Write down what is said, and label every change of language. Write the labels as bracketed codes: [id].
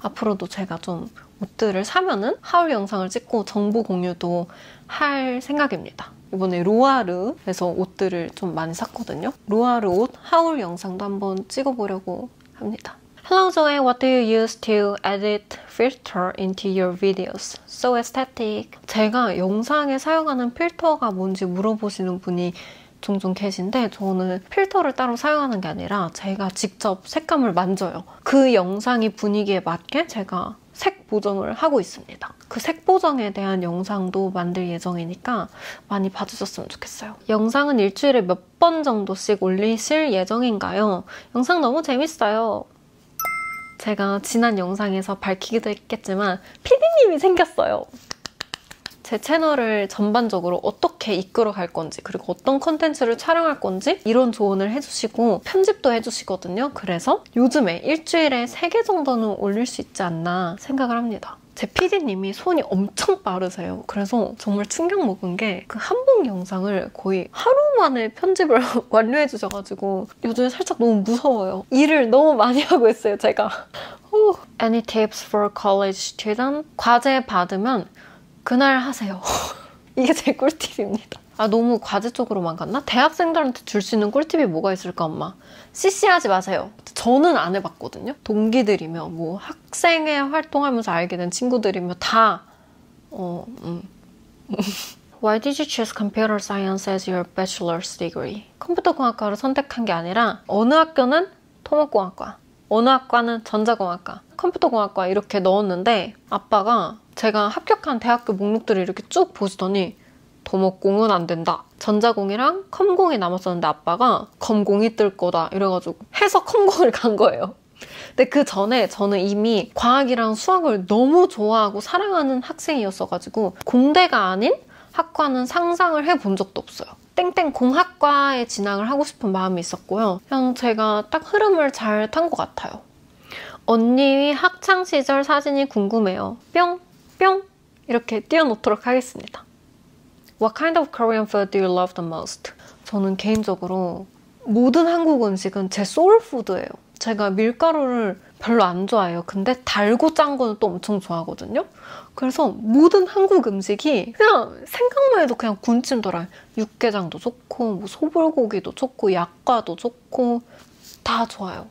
[ko] 앞으로도 제가 좀 옷들을 사면은 하울 영상을 찍고 정보 공유도 할 생각입니다. 이번에 로아르에서 옷들을 좀 많이 샀거든요. 로아르 옷 하울 영상도 한번 찍어보려고 합니다. [en] Hello Zoe, what do you use to edit filter into your videos? So aesthetic. [ko] 제가 영상에 사용하는 필터가 뭔지 물어보시는 분이 종종 계신데 저는 필터를 따로 사용하는 게 아니라 제가 직접 색감을 만져요. 그 영상이 분위기에 맞게 제가 색 보정을 하고 있습니다. 그 색 보정에 대한 영상도 만들 예정이니까 많이 봐주셨으면 좋겠어요. 영상은 일주일에 몇 번 정도씩 올리실 예정인가요? 영상 너무 재밌어요. 제가 지난 영상에서 밝히기도 했겠지만 PD님이 생겼어요. 제 채널을 전반적으로 어떻게 이끌어 갈 건지 그리고 어떤 컨텐츠를 촬영할 건지 이런 조언을 해주시고 편집도 해주시거든요. 그래서 요즘에 일주일에 3개 정도는 올릴 수 있지 않나 생각을 합니다. 제 PD님이 손이 엄청 빠르세요. 그래서 정말 충격 먹은 게 그 한복 영상을 거의 하루 만에 편집을 완료해 주셔가지고 요즘에 살짝 너무 무서워요. 일을 너무 많이 하고 있어요, 제가. [en] Any tips for college student? [ko] 과제 받으면 그날 하세요. 이게 제 꿀팁입니다. 아 너무 과제 쪽으로만 갔나? 대학생들한테 줄 수 있는 꿀팁이 뭐가 있을까 엄마? CC하지 마세요. 저는 안 해봤거든요. [en] 동기들이며 뭐 학생회 활동하면서 알게 된 친구들이며 다 Why did you choose computer science as your bachelor's degree? [ko] 컴퓨터공학과를 선택한 게 아니라 어느 학교는 토목공학과, 어느 학과는 전자공학과, 컴퓨터공학과 이렇게 넣었는데 아빠가 제가 합격한 대학교 목록들을 이렇게 쭉 보시더니 토목공은 안 된다. 전자공이랑 컴공이 남았었는데 아빠가 검공이 뜰 거다 이래가지고 해서 컴공을 간 거예요. 근데 그 전에 저는 이미 과학이랑 수학을 너무 좋아하고 사랑하는 학생이었어가지고 공대가 아닌 학과는 상상을 해본 적도 없어요. 땡땡 공학과에 진학을 하고 싶은 마음이 있었고요. 그냥 제가 딱 흐름을 잘 탄 것 같아요. 언니의 학창시절 사진이 궁금해요. 뿅! 뿅! 이렇게 띄워놓도록 하겠습니다. [en] What kind of Korean food do you love the most? [ko] 저는 개인적으로 모든 한국 음식은 제 소울푸드예요. 제가 밀가루를 별로 안 좋아해요. 근데 달고 짠 거는 또 엄청 좋아하거든요. 그래서 모든 한국 음식이 그냥 생각만 해도 그냥 군침 돌아요. 육개장도 좋고 뭐 소불고기도 좋고 약과도 좋고 다 좋아요.